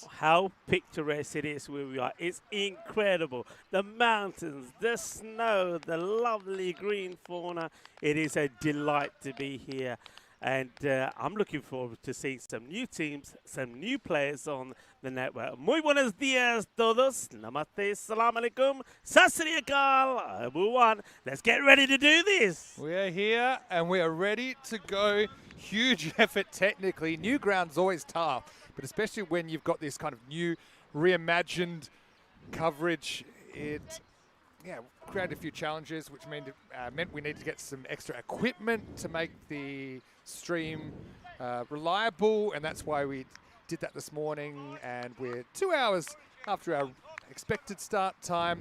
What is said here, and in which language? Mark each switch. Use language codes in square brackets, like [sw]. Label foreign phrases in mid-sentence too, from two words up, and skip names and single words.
[en] How picturesque it is where we are. It's incredible. The mountains, the snow, the lovely green fauna. It is a delight to be here. And I'm looking forward to seeing some new teams, some new players on the network. [es] Muy buenos días todos. [pa] Namaste, [ar] سلام عليكم, [pa] ਸਤ ਸ੍ਰੀ ਅਕਾਲ, [en] everyone. Let's get ready to do this. We are here and we are ready to go. Huge effort technically. New ground's always tough, but especially when you've got this kind of new reimagined coverage, it created a few challenges, which meant we needed to get some extra equipment to make the stream reliable, and that's why we did that this morning, and we're 2 hours after our expected start time.